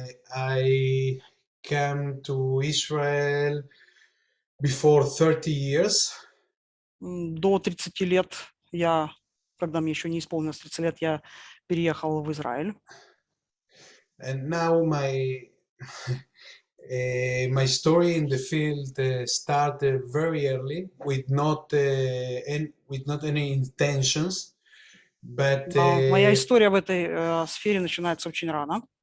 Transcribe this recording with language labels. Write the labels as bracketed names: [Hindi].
[English] I came to Israel before 30 years. [Russian] До 30 лет когда мне еще не исполнилось 30 лет, я переехал в Израиль. [English] And now my story in the field started very early with not any intentions, but [Russian] моя история в этой сфере начинается очень рано.